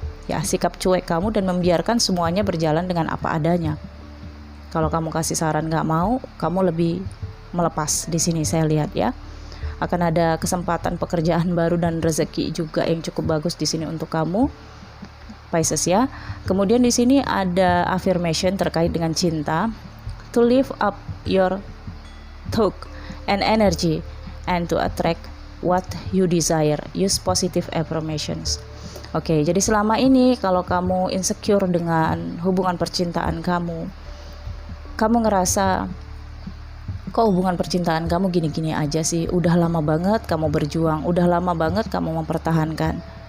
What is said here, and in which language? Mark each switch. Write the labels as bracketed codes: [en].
[id] Ya, sikap cuek kamu dan membiarkan semuanya berjalan dengan apa adanya. Kalau kamu kasih saran nggak mau, kamu lebih melepas di sini saya lihat ya. Akan ada kesempatan pekerjaan baru dan rezeki juga yang cukup bagus di sini untuk kamu, Pisces ya. Kemudian di sini ada affirmation terkait dengan cinta. [en] To lift up your talk and energy and to attract what you desire. Use positive affirmations. [id] Oke, jadi selama ini kalau kamu insecure dengan hubungan percintaan kamu ngerasa kok hubungan percintaan kamu gini-gini aja sih, udah lama banget kamu berjuang, udah lama banget kamu mempertahankan,